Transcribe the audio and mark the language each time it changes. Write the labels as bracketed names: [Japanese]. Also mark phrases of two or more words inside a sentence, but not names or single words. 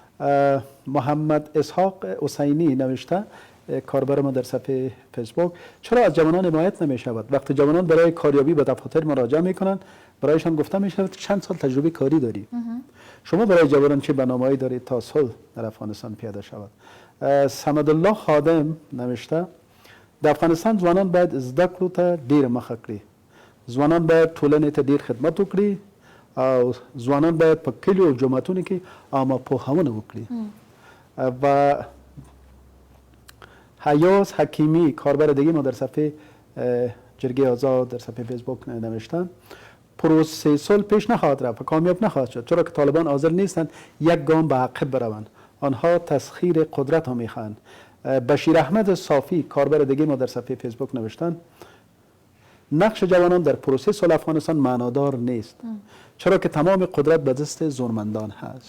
[Persian] محمد اسحاق حسینی نوشته، کاربر ما در صفحه فیسبوک، چرا از جوانان حمایت نمی شود؟ وقتی جوانان برای کاریابی به دفاتر مراجعه می کنند، برایشان گفته می شود چند سال تجربه کاری داری. شما برای جوانان چه برنامه‌ای دارید تا صلح در افغانستان پیاده شود؟ [Pashto] صمد الله خادم [Persian] نوشته، در افغانستان [Pashto] ځوانان باید زده کړو ته ډیر مخه کړي. ځوانان باید ټولنې ته ډیر خدمت وکړي او ځوانان باید په کلیو او جماعتونو کې عامه پوهاونه وکړي. [Persian] و حیاس حکیمی، کاربر دیگه ما در صفحه جرگه آزاد در صفحه فیسبوک نوشتن، پروسه صلح پیش نخواهد رفت و کامیاب نخواهد شد، چرا که طالبان حاضر نیستند یک گام به عقب بروند. آنها تسخیر قدرت ها میخواهند. بشیر احمد صافی، کاربر دیگه ما در صفحه فیسبوک نوشتن، نقش جوانان در پروسه صلح افغانستان معنادار نیست، چرا که تمام قدرت به دست زورمندان هست.